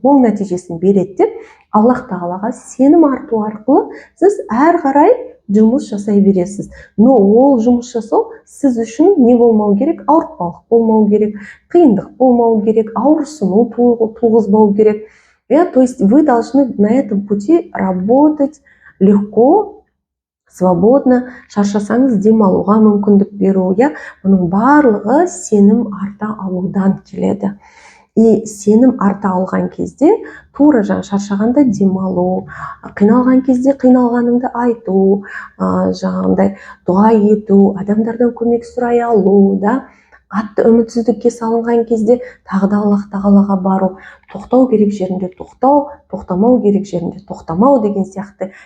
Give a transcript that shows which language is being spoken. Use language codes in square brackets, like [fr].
[kk] Ол нәтижесін береді деп Аллах тағалаға сенім арту арқылы сіз әр қарай жұмыс жасай бересіз. Но ол жұмыс жасау сіз үшін не болмау керек? Ауыртпалық болмау керек, қиындық болмау керек, ауырсыну туғызбау керек. [ru] То есть вы должны на этом пути работать легко, свободно. [kk] Шаршасаңыз демалуға мүмкіндік беру. Бұның барлығы сенім арта алудан келеді. И сенім арта алған кезде тура шаршағанда демалу, қиналған кезде қиналғаныңды айту, жаңағындай дұға ету, адамдардан көмек сұрай алу, қатты үмітсіздікке салынған кезде тағы да Аллах тағалаға бару, тоқтау керек жерінде тоқтау, тоқтамау керек жерінде тоқтамау деген сияқты.